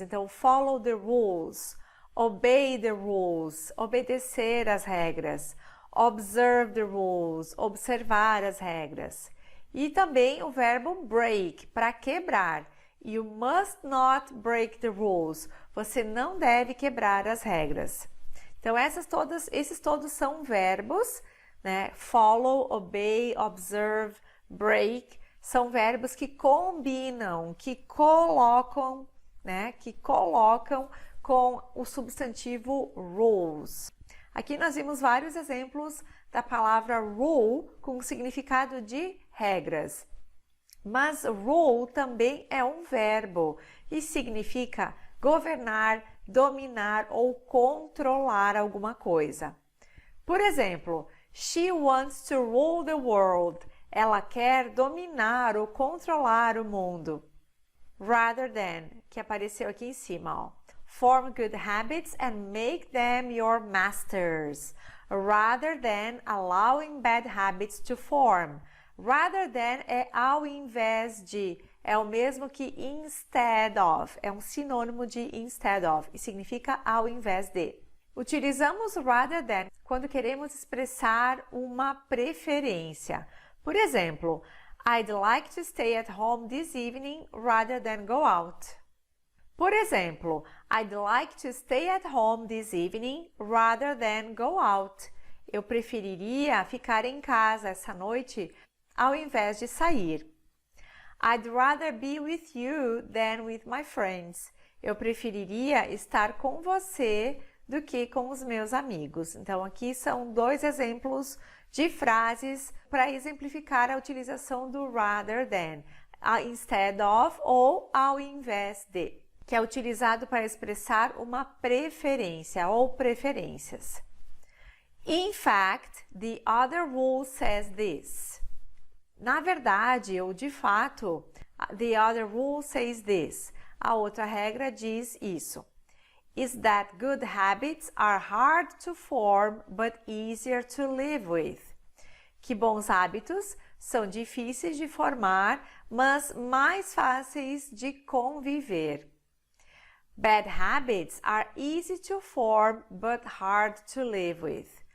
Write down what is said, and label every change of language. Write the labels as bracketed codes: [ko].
[pt] Então, [en] follow the rules, obey the rules, [pt] obedecer as regras. [en] Observe the rules, [pt] observar as regras. E também o verbo break, para quebrar. [en] You must not break the rules. [pt] Você não deve quebrar as regras. Então, esses todos são verbos, né? [en] Follow, obey, observe, break. [pt] São verbos que combinam, que colocam, né? Que colocam com o substantivo rules. Aqui nós vimos vários exemplos da palavra rule com o significado de regras. Mas rule também é um verbo e significa governar, dominar ou controlar alguma coisa. Por exemplo, [en] she wants to rule the world. [pt] Ela quer dominar ou controlar o mundo. [en] Rather than, [pt] que apareceu aqui em cima, ó. [en] Form good habits and make them your masters. Rather than allowing bad habits to form. Rather than [pt] é ao invés de, é o mesmo que instead of, é um sinônimo de instead of e significa ao invés de. Utilizamos rather than quando queremos expressar uma preferência. Por exemplo, [en] I'd like to stay at home this evening rather than go out. Por exemplo, I'd like to stay at home this evening rather than go out. [pt] Eu preferiria ficar em casa essa noite ao invés de sair. [en] I'd rather be with you than with my friends. [pt] Eu preferiria estar com você do que com os meus amigos. Então, aqui são dois exemplos de frases para exemplificar a utilização do rather than, instead of ou ao invés de, que é utilizado para expressar uma preferência ou preferências. [en] In fact, the other rule says this. [pt] Na verdade, ou de fato, [en] the other rule says this. [pt] A outra regra diz isso. [en] is that good habits are hard to form but easier to live with. [pt] Que bons hábitos são difíceis de formar, mas mais fáceis de conviver. [en] Bad habits are easy to form but hard to live with.